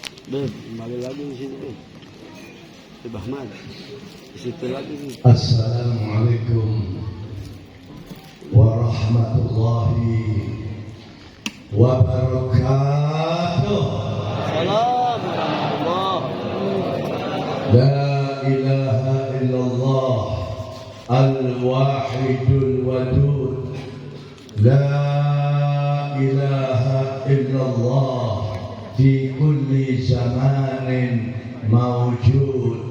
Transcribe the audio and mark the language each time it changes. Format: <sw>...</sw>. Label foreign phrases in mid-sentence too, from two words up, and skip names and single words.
<id>Beb, kembali lagi di sini, Beb. Di Bahmat. Di situ lagi nih.</id> <ar>السلام عليكم ورحمة الله وبركاته. سلام ورحمة الله. لا إله إلا الله الواحد الودود. لا إله إلا الله في كل زمان موجود.</ar>